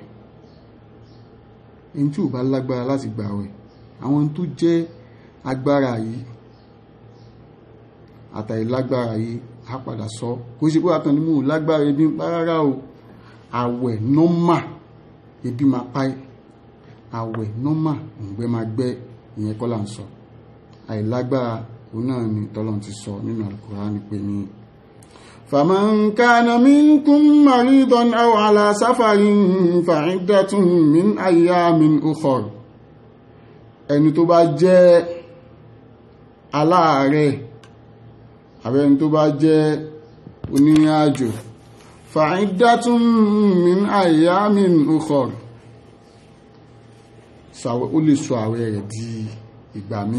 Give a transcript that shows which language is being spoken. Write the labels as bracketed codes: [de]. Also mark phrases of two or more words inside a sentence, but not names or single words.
[yo] Ẹni tí ò bá lágbára láti gbààwẹ̀, àwọn tó jẹ́ agbára yìí àtàì lágbára yìí á padà sọ, kò ṣe pé àtàn ní mú lágbára ebi ń pa rárá o. Àwẹ̀ nọ́mà ebi máa páì, àwẹ̀ nọ́mà òǹgbẹ máa gbẹ́, ìyẹn kọ́ là ń sọ. Àìlágbára òun náà ni tọ́lọ́run ti sọ nínú Al-Qur'ani pé ní [ar] فمن كان منكم مريضا أو على سفر فعدة من أيام أخر. [yo] Ẹni tó bá jẹ́ aláàárẹ̀ àbẹ́ni tó bá jẹ́ onírìn àjò [ar] فعدة من أيام أخر [yo] ó lè sọ àwẹ̀ rẹ̀ di ìgbà míì.